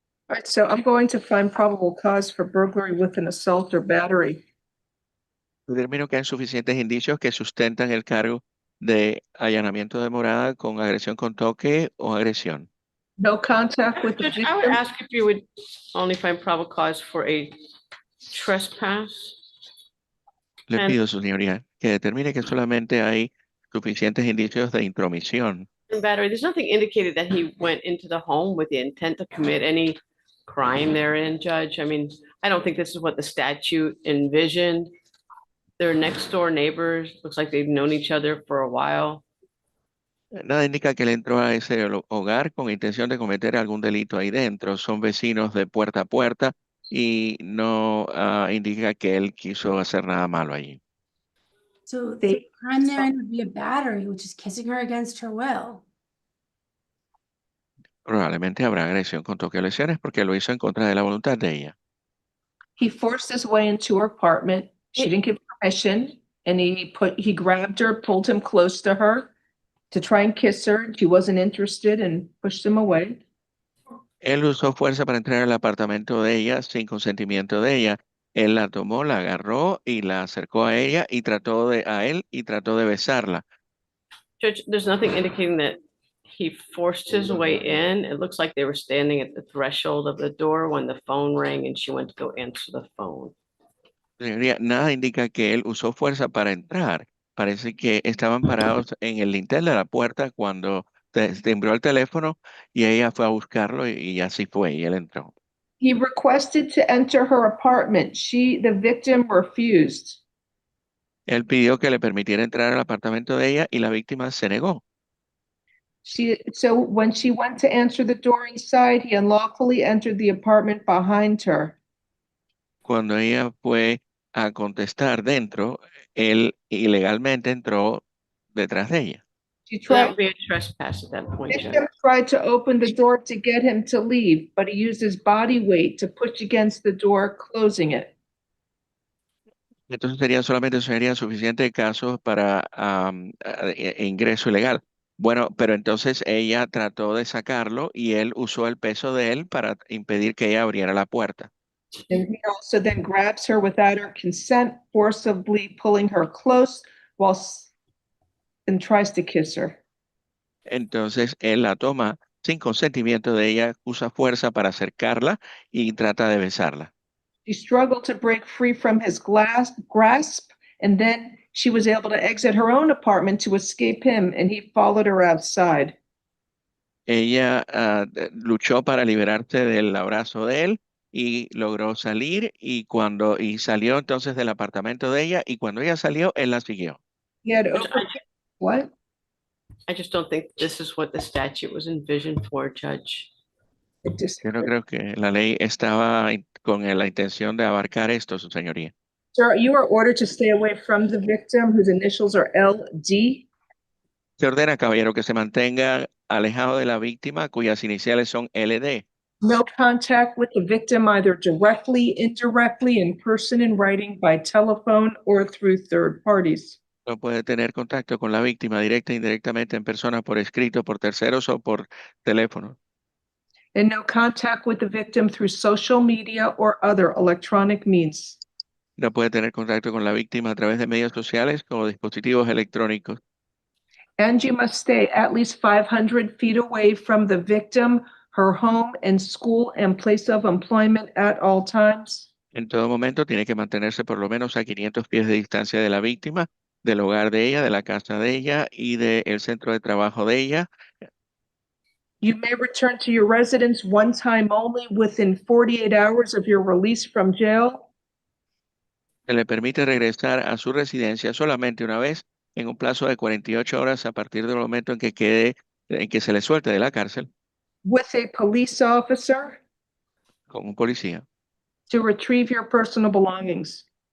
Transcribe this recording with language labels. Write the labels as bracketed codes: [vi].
[en] All right, so I'm going to find probable cause for burglary with an assault or battery. [es] Determino que hay suficientes indicios que sustentan el cargo de allanamiento de morada con agresión con toque o agresión. [en] No contact with the Judge, I would victim. ask if you would only find probable cause for a trespass. [es] Le [en] And- [es] pido, su señoría, que determine que solamente hay suficientes indicios de intromisión. [en] And battery, there's nothing indicated that he went into the home with the intent to commit any crime therein, Judge. I mean, I don't think this is what the statute envisioned. They're next door neighbors. Looks like they've known each other for a while. [es] Nada indica que él entró a ese hogar con intención de cometer algún delito ahí dentro. Son vecinos de puerta a puerta y no indica que él quiso hacer nada malo allí. [en] So the crime therein would be a battery, which is kissing her against her will. [es] Probablemente habrá agresión con toque o lesiones porque lo hizo en contra de la voluntad de ella. [en] He forced his way into her apartment. She didn't give permission, and he grabbed her, pulled him close to her to try and kiss her. She wasn't interested and pushed him away. [es] Él usó fuerza para entrar al apartamento de ella sin consentimiento de ella. Él la tomó, la agarró y la acercó a ella y trató de besarla. [en] Judge, there's nothing indicating that he forced his way in. It looks like they were standing at the threshold of the door when the phone rang and she went to go answer the phone. [es] Señoría, nada indica que él usó fuerza para entrar. Parece que estaban parados en el lintel de la puerta cuando timbró el teléfono y ella fue a buscarlo y así fue y él entró. [en] He requested to enter her apartment. The victim, refused. [es] Él pidió que le permitiera entrar al apartamento de ella y la víctima se negó. [en] So when she went to answer the door inside, he unlawfully entered the apartment behind her. [es] Cuando ella fue a contestar dentro, él ilegalmente entró detrás de ella. [en] So that would be a trespass at that point, Judge. Victim tried to open the door to get him to leave, but he used his body weight to push against the door, closing it. [es] Entonces sería suficiente casos para ingreso ilegal. Bueno, pero entonces ella trató de sacarlo y él usó el peso de él para impedir que ella abriera la puerta. [en] And he also then grabs her without her consent, forcibly pulling her close and tries to kiss her. [es] Entonces él la toma sin consentimiento de ella, usa fuerza para acercarla y trata de besarla. [en] She struggled to break free from his grasp, and then she was able to exit her own apartment to escape him, and he followed her outside. [es] Ella luchó para liberarse del abrazo de él y logró salir y salió entonces del apartamento de ella y cuando ella salió, él la siguió. [en] He had what? I just don't think this is what the statute was envisioned for, Judge. [es] Yo no creo que la ley estaba con la intención de abarcar esto, su señoría. [en] Sir, you are ordered to stay away from the victim, whose initials are LD. [es] Se ordena, caballero, que se mantenga alejado de la víctima, cuyas iniciales son LD. [en] No contact with the victim, either directly, indirectly, in person, in writing, by telephone, or through third parties. [es] No puede tener contacto con la víctima directa e indirectamente en persona, por escrito, por terceros o por teléfono. [en] And no contact with the victim through social media or other electronic means. [es] No puede tener contacto con la víctima a través de medios sociales o dispositivos electrónicos. [en] And you must stay at least 500 feet away from the victim, her home and school and place of employment at all times. [es] En todo momento tiene que mantenerse por lo menos a 500 pies de distancia de la víctima, del hogar de ella, de la casa de ella y del centro de trabajo de ella. [en] You may return to your residence one time only within 48 hours of your release from jail. [es] Se le permite regresar a su residencia solamente una vez en un plazo de 48 horas a partir del momento en que se le suelte de la cárcel. [en] With a police officer. [es] Con un policía. [en] To retrieve your personal belongings.